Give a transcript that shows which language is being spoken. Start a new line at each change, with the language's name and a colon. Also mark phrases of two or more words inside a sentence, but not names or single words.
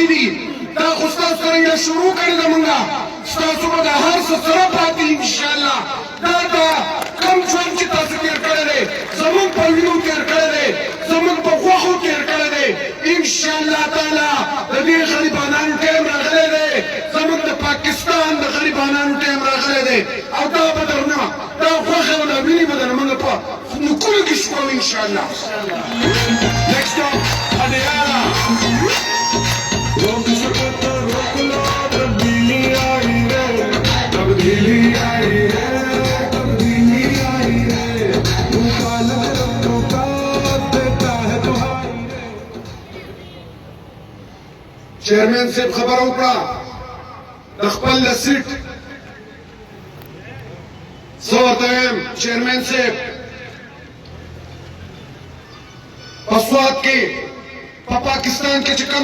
Pashto: دي دا خو ستاسو سره یې شروع کړې ده مونږه ستاسو به د هر څه سره پاتې
Arabic: انشاءالله
Pashto: دا د کم ژوند چې تاسو تېر کړی دی زموږ په وینو تېر کړی دی زموږ په غوښو تېر کړی دی
Arabic: انشاءالله تعالی
Pashto: د دې غریبانانو ټایم راغلی دی زموږ د پاکستان د غریبانانو ټایم راغلی دی او دا به درنه دا غوښې او دا وینې به در موږ په نوکونو کې شکوو
Arabic: انشاءالله
English: Next up, Adiana.
Urdu: روک سکتا روک لو تبدیلی آئی رے تبدیلی آئی رے تبدیلی آئی رے مخالف کا دیتا ہے دہائی رے
Pashto: چیرمن صاحب خبره وکړه د خپل د سیټ زه ورته وایم چیرمن صاحب په سوات کې په پاکستان کې چې کوم